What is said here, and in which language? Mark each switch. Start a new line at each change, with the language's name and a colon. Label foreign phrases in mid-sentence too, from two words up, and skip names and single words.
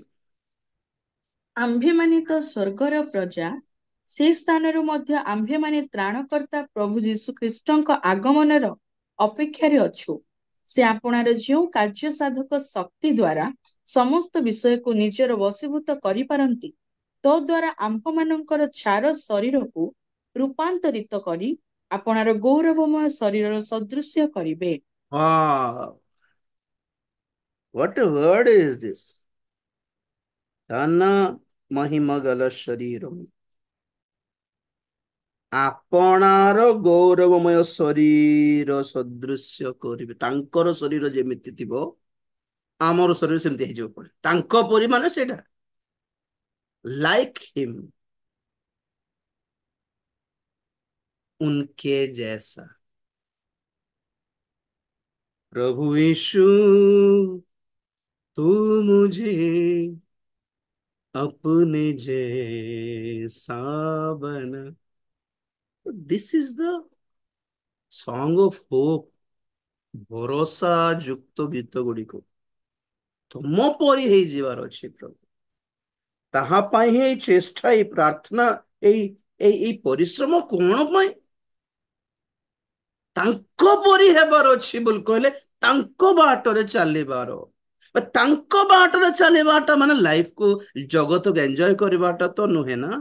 Odia: ଆମ୍ଭେମାନେ ତ ସ୍ୱର୍ଗର ପ୍ରଜା, ସେ ସ୍ଥାନରୁ ମଧ୍ୟ ଆମ୍ଭେମାନେ ତ୍ରାଣକର୍ତ୍ତା ପ୍ରଭୁ ଯୀଶୁଖ୍ରୀଷ୍ଟଙ୍କ ଆଗମନର ଅପେକ୍ଷାରେ ଅଛୁ। ସେ ଆପଣାର ଯେଉଁ କାର୍ଯ୍ୟ ସାଧକ ଶକ୍ତି ଦ୍ୱାରା ସମସ୍ତ ବିଷୟକୁ ନିଜର ବଶୀଭୂତ କରିପାରନ୍ତି, ତଦ୍ୱାରା ଆମ୍ଭମାନଙ୍କର ଛାର ଶରୀରକୁ ରୂପାନ୍ତରିତ କରି ଆପଣାର ଗୌରବମୟ ଶରୀରର ସଦୃଶ୍ୟ କରିବେ।
English: What a word is this?
Odia: ଧନ ମହିମ ଗଲ ଶରୀର, ଆପଣାର ଗୌରବମୟ ଶରୀର ସଦୃଶ୍ୟ କରିବେ। ତାଙ୍କର ଶରୀର ଯେମିତି ଥିବ ଆମର ଶରୀର ସେମିତି ହେଇଯିବ। ପଡେ ତାଙ୍କ ପରି ମାନେ ସେଇଟା
English: like him,
Hindi: उनके जैसा। प्रभु यीशु तू मुझे अपने जैसा बना।
English: This is the song of hope.
Odia: ଭରସା ଯୁକ୍ତ ଗୀତ ଗୁଡ଼ିକ ତୁମ ପରି ହେଇଯିବାର ଅଛି ପ୍ରଭୁ। ତାହା ପାଇଁ ହିଁ ଏଇ ଚେଷ୍ଟା, ଏଇ ପ୍ରାର୍ଥନା, ଏଇ ଏଇ ପରିଶ୍ରମ କଣ ପାଇଁ? ତାଙ୍କ ପରି ହେବାର ଅଛି ବୋଲି କହିଲେ ତାଙ୍କ ବାଟରେ ଚାଲିବାର। ତାଙ୍କ ବାଟରେ ଚାଲିବାଟା ମାନେ ଲାଇଫକୁ, ଜଗତକୁ ଏନ୍ଜୟ କରିବାଟା ତ ନୁହେଁ ନା।